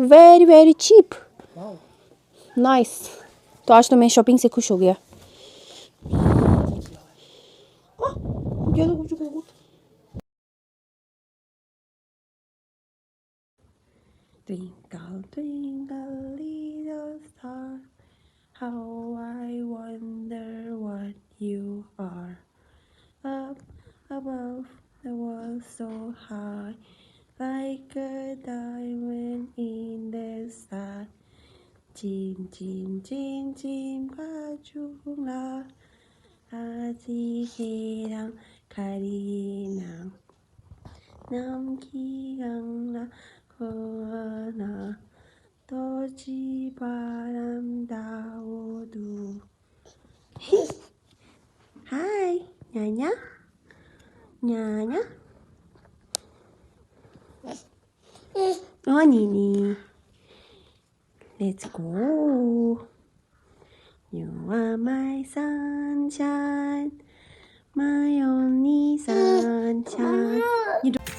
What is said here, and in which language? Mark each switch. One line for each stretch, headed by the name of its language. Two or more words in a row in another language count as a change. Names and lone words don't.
English: very very cheap, nice.
Hindi: तो आज तो मैं शॉपिंग से खुश हो गया।
English: Twinkle, twinkle, little star, how I wonder what you are. Up above the world so high, like a diamond in the sky. Chim, chim, chim, chim, kachungla, ajiherang karinang, namkigangla koana, toji baram daodu. Hi, Nyanya, Nyanya. Oh, Nini. Let's go. You are my sunshine, my only sunshine. You